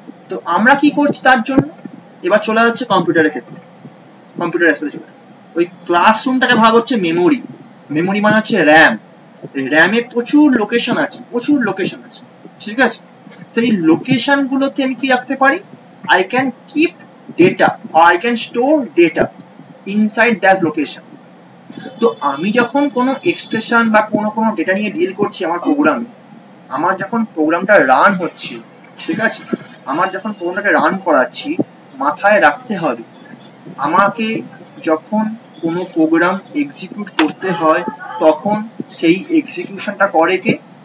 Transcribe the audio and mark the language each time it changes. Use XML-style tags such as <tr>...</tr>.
<bn>তো আমরা কি করছি তার জন্য? এবার চলে যাচ্ছে কম্পিউটারের ক্ষেত্রে, কম্পিউটার অ্যাসপেক্টে চলে। ওই ক্লাসরুমটাকে ভাগ হচ্ছে মেমোরি। মেমোরি মানে হচ্ছে র্যাম। র্যামে প্রচুর লোকেশন আছে, প্রচুর লোকেশন আছে, ঠিক আছে? সেই লোকেশন গুলোতে আমি কি রাখতে পারি?</bn> <en>I can keep data or I can store data inside that location.</en> <bn>তো আমি যখন কোনো এক্সপ্রেশন বা কোনো ডেটা নিয়ে ডিল করছি আমার প্রোগ্রামে, আমার যখন প্রোগ্রামটা রান হচ্ছে, ঠিক আছে? আমার যখন প্রোগ্রামটাকে রান করাচ্ছি, মাথায় রাখতে হবে আমাকে যখন কোনো প্রোগ্রাম এক্সিকিউট করতে হয় তখন সেই এক্সিকিউশনটা করে কে?</bn>